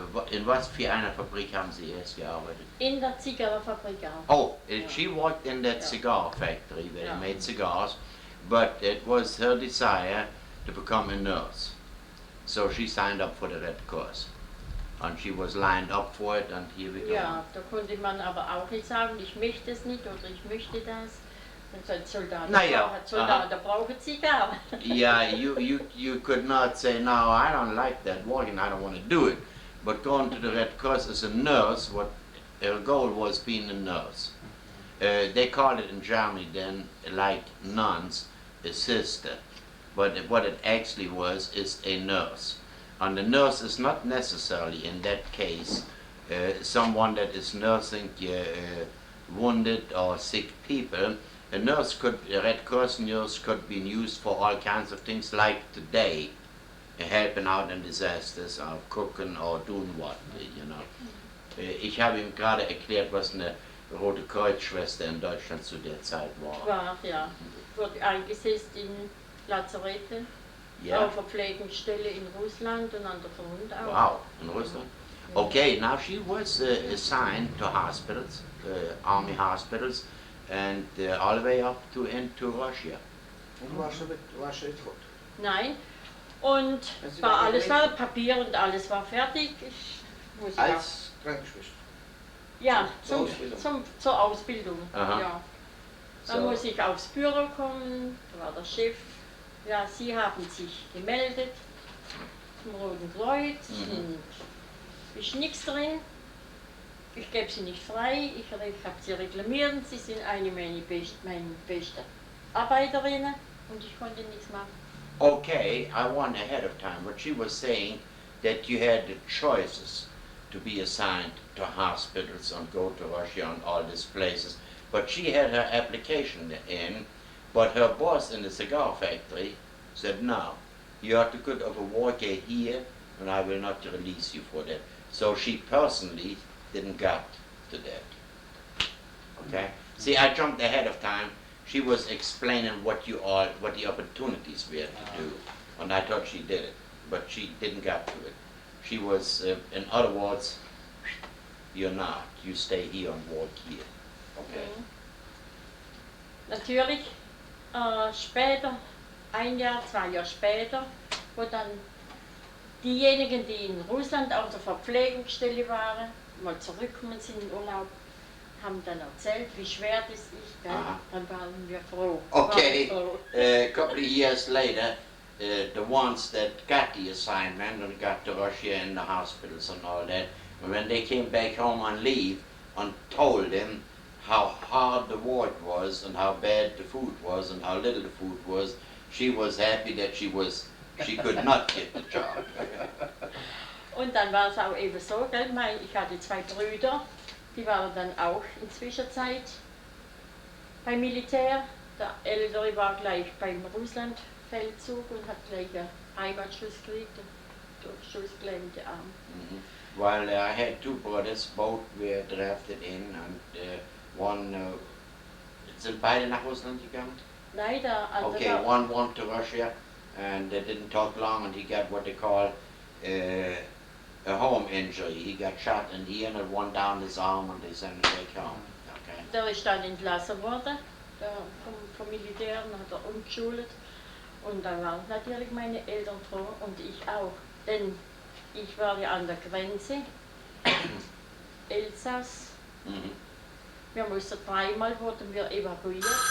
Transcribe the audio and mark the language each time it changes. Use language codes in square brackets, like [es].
[de] In was für einer Fabrik haben Sie erst gearbeitet? In der Zigarrenfabrik auch. [en] Oh, she worked in that cigar factory where they made cigars, but it was her desire to become a nurse. So she signed up for the Red Cross. And she was lined up for it, and here we go. [de] Ja, da konnte man aber auch nicht sagen, ich möchte es nicht oder ich möchte das. Und so ein Soldat, Soldat braucht Zigarren. [en] Yeah, you could not say, no, I don't like that work and I don't want to do it. But going to the Red Cross as a nurse, what her goal was being a nurse. They called it in Germany then, like nuns, a sister. But what it actually was is a nurse. And the nurse is not necessarily, in that case, someone that is nursing wounded or sick people. A Red Cross nurse could be used for all kinds of things, like today, helping out in disasters, or cooking, or doing what, you know. [de] Ich habe ihm gerade erklärt, was eine Rote Kreuzschwester in Deutschland zu der Zeit war. War, ja. Wurde eingesetzt in Lazaretten, auf der Pflegestelle in Russland und an der Front auch. Wow, in Russland? [en] Okay, now she was assigned to hospitals, army hospitals, and all the way up into Russia. [de] Und warst du tot? Nein, und alles war Papier und alles war fertig. Als Krankenschwester? Ja, zur Ausbildung. Aha. Ja. Dann muss ich aufs Büro kommen, da war der Chef. Ja, Sie haben sich gemeldet zum Roten Kreuz und ist nichts drin. Ich gebe Sie nicht frei, ich habe Sie reklamiert, Sie sind eine meiner besten Arbeiterinnen und ich konnte nichts machen. [en] Okay, I won ahead of time. What she was saying, that you had the choices to be assigned to hospitals and go to Russia and all these places. But she had her application in, but her boss in the cigar factory said, no, you have to go over work here and I will not release you for that. So she personally didn't get to that. Okay? See, I jumped ahead of time. She was explaining what the opportunities were to do. and I thought she did it, but she didn't get to it. She was, in other words, you're not. You stay here and walk here. Okay. [de] Natürlich, später, ein Jahr, 2 Jahre später, wo dann diejenigen, die in Russland auf der Verpflegungsstelle waren, mal zurückgekommen sind in Urlaub, haben dann erzählt, wie schwer das ist. Gell? Dann waren wir froh. [en] Okay, a couple of years later, the ones that got the assignment and got to Russia in the hospitals and all that, when they came back home on leave and told him how hard the work was and how bad the food was and how little the food was, she was happy that she could not get the job. [de] Und dann war es auch eben so, gell? Ich hatte 2 Brüder, die waren dann auch in Zwischenzeit beim Militär. Der Ältere war gleich beim Russlandfeldzug und hat gleich einen Heimatschuss gekriegt, durchschussgelähmte Arm. [en] Well, I had 2 brothers, both were drafted in, and one, [de] sind beide nach Russland gegangen? Nein, der andere. [en] Okay, one went to Russia, and they didn't talk long, and he got what they call a home injury. He got shot in the ear and one down his arm, and they sent him back home. Okay. [de] Der ist dann entlassen worden, vom Militär, und hat er umgeschult. Und da waren natürlich meine Eltern froh und ich auch, denn ich war ja an der Grenze, Elsass. Wir mussten 3-mal wurden wir evakuiert.